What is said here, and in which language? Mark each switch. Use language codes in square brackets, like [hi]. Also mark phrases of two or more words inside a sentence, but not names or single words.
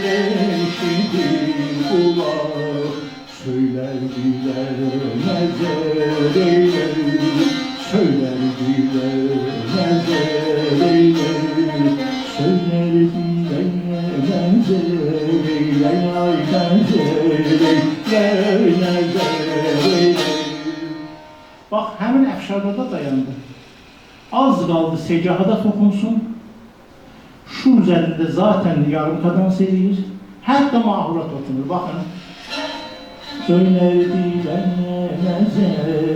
[az] eşidi kulak, söyler diler nezer eyler, söyler diler nezer eyler, söyler diler nezer eyler, ay nezer eyler, nezer eyler. Bax, həmin əfşarda dayandı. Az qaldı secahada toxunsun, şu üzərində zaten yarım kadans edir, hətta mahurat otunur. Baxın, söylərdiler nəzəri.